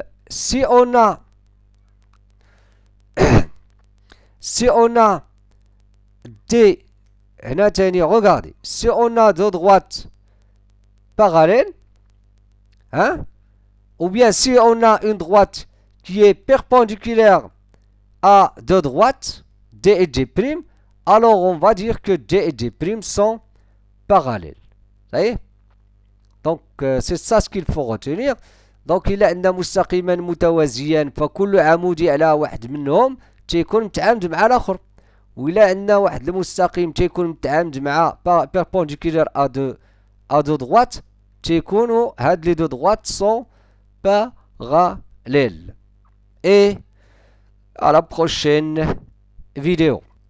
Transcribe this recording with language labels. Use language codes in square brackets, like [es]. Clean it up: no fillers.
[fr] Si on a D, regardez, si on a deux droites parallèles, ou bien si on a une droite qui est perpendiculaire à deux droites, D et D', alors on va dire que D et D' sont parallèles. Vous voyez? Donc c'est ça ce qu'il faut retenir. [ar] دونك إلا عندنا مستقيما متوازيان فكل عمودي على واحد منهم تيكون متعامد مع الآخر. وإلا عندنا واحد المستقيم تيكون متعامد مع [fr] perpendiculaire à deux droites [ar] تيكونوا هاد [fr] les deux droites sont parallèles. Et à la prochaine vidéo.